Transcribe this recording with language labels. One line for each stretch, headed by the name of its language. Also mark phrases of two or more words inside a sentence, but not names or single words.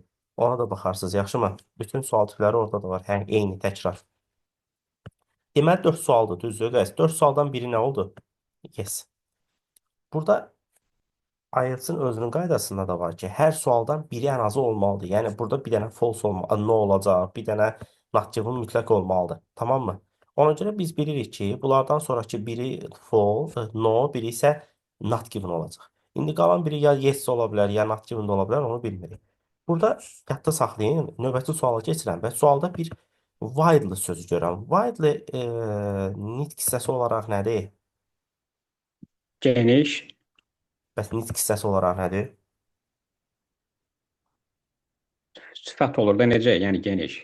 Azerbaijani: Ona da baxarsınız, yaxşımı? Bütün sual tipləri orada da var. Hə, eyni təkrar. Deməli 4 sualdır, düzdür, guys? 4 sualdan biri nə oldu? Yes. Burada IELTS-ın özünün qaydasında da var ki, hər sualdan biri ən azı olmalıdır. Yəni burada bir dənə false olmalı, no olacaq, bir dənə
English: not given
Azerbaijani: mütləq olmalıdır. Tamam mı? Ona görə biz bilirik ki, bunlardan sonraki biri
English: false, no,
Azerbaijani: biri isə
English: not given
Azerbaijani: olacaq. İndi qalan biri ya yes ola bilər, ya
English: not given
Azerbaijani: də ola bilər, onu bilmirik. Burada yadda saxlayın, növbəti suala keçirəm və sualda bir widely sözü görürəm. Widely nitq hissəsi olaraq nədir? Geniş, Bəs nitq hissəsi olaraq nədir? sifət olur da necə? Yəni geniş.